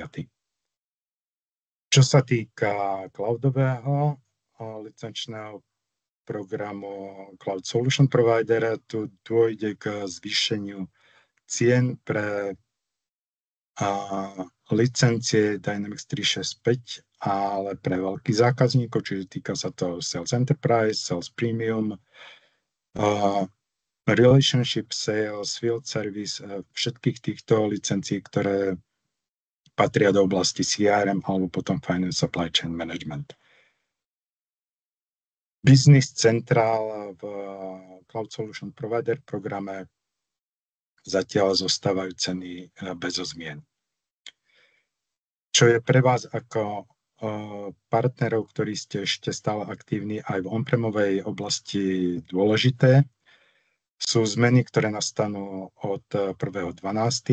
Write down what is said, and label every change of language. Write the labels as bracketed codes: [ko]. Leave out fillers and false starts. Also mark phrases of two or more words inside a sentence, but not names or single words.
[sk] Čo sa týka cloudového licenčného programu Cloud Solution Provider, tu dôjde k zvýšeniu cien pre licencie Dynamics 365, ale pre veľkých zákazníkov, čiže týka sa to Sales Enterprise, Sales Premium, Relationship Sales, Field Service, všetkých týchto licencií, ktoré patria do oblasti CRM alebo potom Finance Supply Chain Management. Business Central v Cloud Solution Provider programe zatiaľ zostávajú ceny bez zmien. Čo je pre vás ako partnerov, ktorí ste ešte stále aktívni aj v on-premovej oblasti dôležité, sú zmeny, ktoré nastanú od 1.12.